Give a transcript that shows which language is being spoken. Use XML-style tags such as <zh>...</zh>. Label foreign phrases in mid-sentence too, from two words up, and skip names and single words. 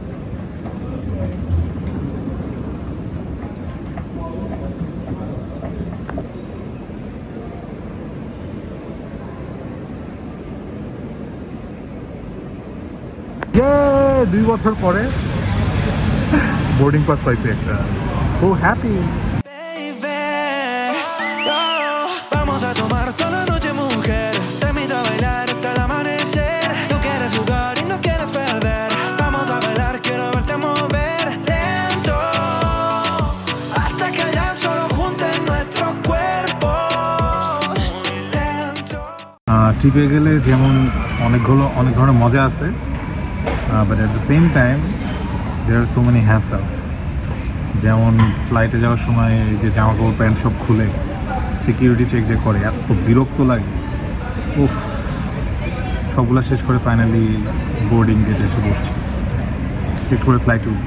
<bn>ইয়ে 2 বছর পরে বোর্ডিং পাস পাইছি একটা,</bn> <en>so happy.</en> <es>Vamos a tomar toda la noche, mujer. Te invito a bailar hasta el amanecer. Tú quieres jugar y no quieres perder. Vamos a bailar, quiero verte mover lento hasta que el llanto solo junte nuestros cuerpos lento.</es> <bn>ট্রিপে গেলে যেমন অনেক ধরনের মজা আছে,</bn> <en>but at the same time there are so many hassles.</en> <bn>যেমন ফ্লাইটে যাওয়ার সময় যে জামা কাপড় প্যান্ট সব খুলে সিকিউরিটি চেক যে করে, এত বিরক্ত লাগে। উফ, সবগুলো শেষ করে ফাইনালি বোর্ডিং গেটে এসে বসছি, একটু করে ফ্লাইটে উঠবো।</bn>